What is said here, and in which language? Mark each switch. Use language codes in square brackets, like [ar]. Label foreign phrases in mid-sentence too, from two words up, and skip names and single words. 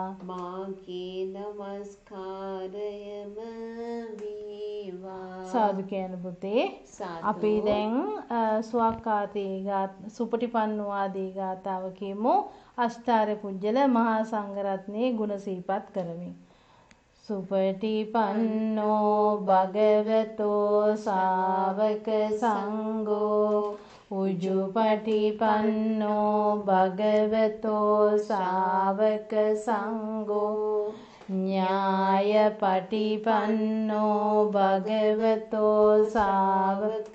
[si] මාගේ නමස්කාරයම වේවා. සාදු කියන පුතේ. සාදු. අපි දැන් ස්වක්කාතී සුපටිපන්නෝ ආදී ගාථාව කියමු. අෂ්ටාර පුජ්‍යල මහා සංඝරත්නයේ ගුණ සිහිපත් කරමින්. [pi] සුපටිපන්නෝ භගවතෝ ශාවක සංඝෝ උජුපටිපන්නෝ භගවතෝ ශාවක සංඝෝ ඥායපටිපන්නෝ භගවතෝ ශාවක